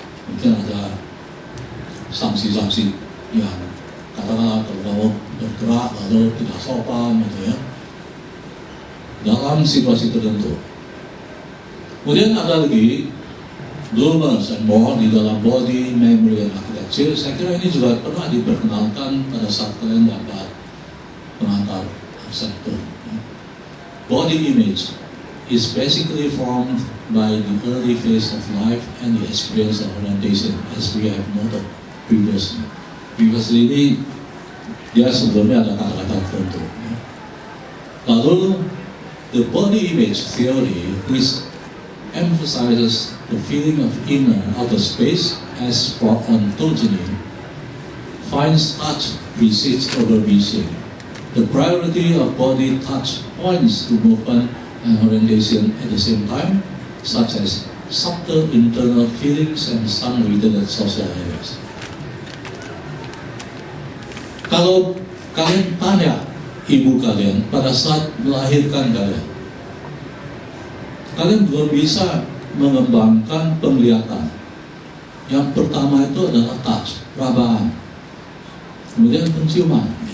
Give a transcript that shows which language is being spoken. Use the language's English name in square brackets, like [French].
[Indonesian] Mungkin ada sanksi-sanksi yang katakanlah kalau kamu bergerak lalu tidak sopan, gitu ya, dalam situasi tertentu. Kemudian ada lagi Bloomers and Moore di dalam Body, Memory, and Architecture. Saya kira ini juga pernah diperkenalkan pada saat kalian dapat pengantar arsitektur. [English] Body image is basically formed by the early phase of life and the experience of orientation, as we have noted previously. [Indonesian] Previously ini dia sebelumnya ada kata-kata tertentu. [English] Lalu the body image theory, which emphasizes the feeling of inner outer space as for ontogeny, finds touch precedes over vision. The priority of body touch points to movement and orientation at the same time, such as subtle internal feelings and some related social areas. [Indonesian] Kalau kalian tanya ibu kalian pada saat melahirkan kalian, kalian belum bisa mengembangkan penglihatan. Yang pertama itu adalah touch, rabaan, kemudian penciuman.